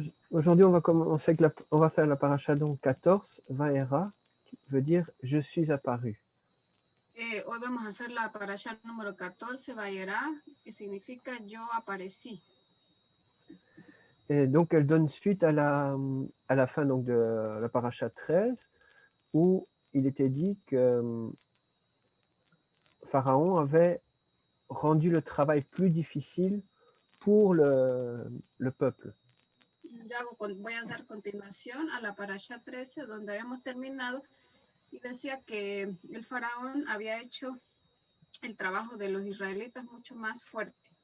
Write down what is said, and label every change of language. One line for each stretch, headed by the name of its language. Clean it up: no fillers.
French: Aujourd'hui, on va commencer avec on va faire la paracha donc 14, Vaera, qui veut dire « Je suis apparu ».
Spanish: Hoy vamos a hacer la parasha número 14, Vayera, que significa yo aparecí.
French: Et donc, elle donne suite à la fin donc, de la paracha 13, où il était dit que Pharaon avait rendu le travail plus difficile pour le peuple.
Spanish: Voy a dar continuación a la parasha 13, donde habíamos terminado, y decía que el faraón había hecho el trabajo de los israelitas mucho más fuerte.